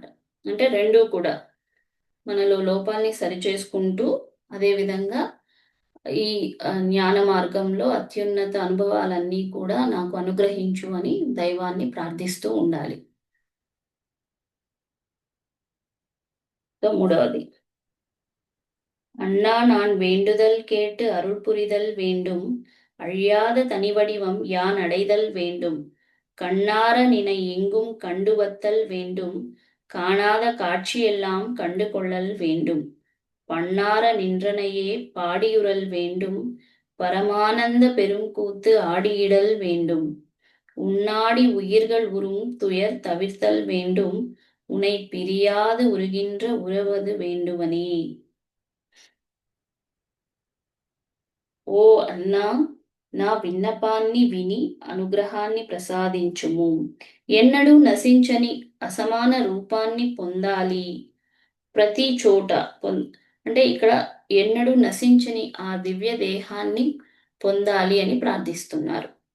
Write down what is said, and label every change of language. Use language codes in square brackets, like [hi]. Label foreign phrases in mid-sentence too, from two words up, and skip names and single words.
[te] అంటే రెండూ కూడా మనలో లోపాలని సరిచేసుకుంటూ అదేవిధంగా ఈ జ్ఞాన మార్గంలో అత్యున్నత అనుభవాలన్నీ కూడా నాకు అనుగ్రహించు అని దైవాన్ని ప్రార్థిస్తూ ఉండాలి. మూడవది, [ta] அண்ணா நான் வேண்டுதல் கேட்டு அருள் புரிதல் வேண்டும், அழியாத தனிவடிவம் யான் அடைதல் வேண்டும், கண்ணார நினை எங்கும் கண்டுவத்தல் வேண்டும், காணாத காட்சியெல்லாம் கண்டு கொள்ளல் வேண்டும், பண்ணார நின்றனையே பாடியுறல் வேண்டும், பரமானந்த பெருங்கூத்து ஆடியிடல் வேண்டும், உன்னாடி உயிர்கள் உறும் துயர் தவிர்த்தல் வேண்டும், உனை பிரியாது உருகின்ற உறவது வேண்டுவனே. [te] ఓ అన్నా, నా విన్నపాన్ని విని అనుగ్రహాన్ని ప్రసాదించుము. ఎన్నడూ నశించని అసమాన రూపాన్ని పొందాలి. ప్రతి చోట అంటే ఇక్కడ ఎన్నడూ నశించని ఆ దివ్య దేహాన్ని పొందాలి అని ప్రార్థిస్తున్నారు.